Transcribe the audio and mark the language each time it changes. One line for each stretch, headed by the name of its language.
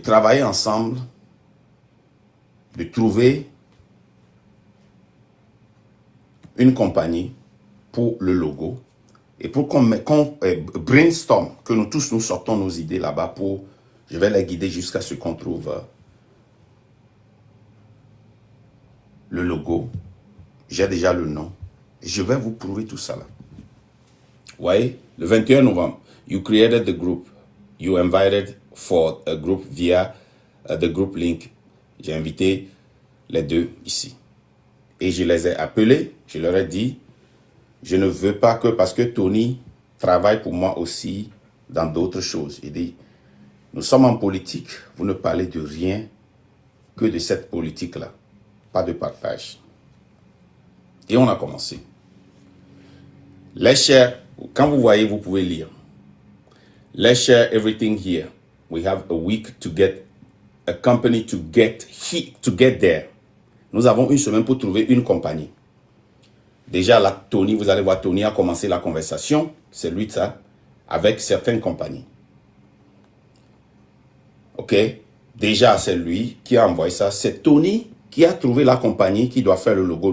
French: travailler ensemble, de trouver une compagnie pour le logo et pour qu'on brainstorm, que nous tous nous sortons nos idées là-bas pour, je vais les guider jusqu'à ce qu'on trouve le logo. J'ai déjà le nom. Je vais vous prouver tout ça là. Vous voyez, le 21 novembre,
English: you created the group. You invited for a group via the group link.
French: J'ai invité les deux ici. Et je les ai appelés, je leur ai dit, je ne veux pas que, parce que Tony travaille pour moi aussi dans d'autres choses. Il dit, nous sommes en politique, vous ne parlez de rien que de cette politique-là. Pas de partage. Et on a commencé.
English: Let's share,
French: quand vous voyez, vous pouvez lire.
English: Let's share everything here. We have a week to get a company to get there.
French: Nous avons une semaine pour trouver une compagnie. Déjà là, Tony, vous allez voir, Tony a commencé la conversation, c'est lui ça, avec certaines compagnies. Ok? Déjà, c'est lui qui a envoyé ça. C'est Tony qui a trouvé la compagnie qui doit faire le logo.